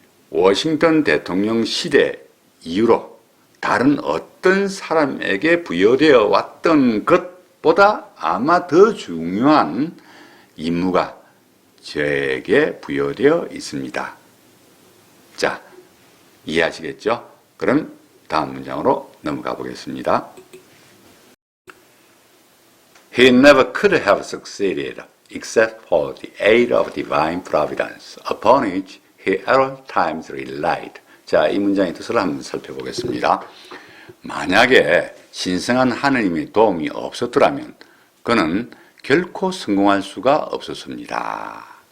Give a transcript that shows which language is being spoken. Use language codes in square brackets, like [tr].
[ko] 워싱턴 대통령 시대 이후로 다른 어떤 사람에게 부여되어 왔던 것보다 아마 더 중요한 임무가 저에게 부여되어 있습니다. 자, 이해하시겠죠? 그럼 다음 문장으로 넘어가 보겠습니다. [en] He never could have succeeded except for the aid of divine providence, upon which he at all times relied. [ko] 자, 이 문장의 뜻을 한번 살펴보겠습니다. 만약에 신성한 하느님의 도움이 없었더라면 그는 결코 성공할 수가 없었습니다.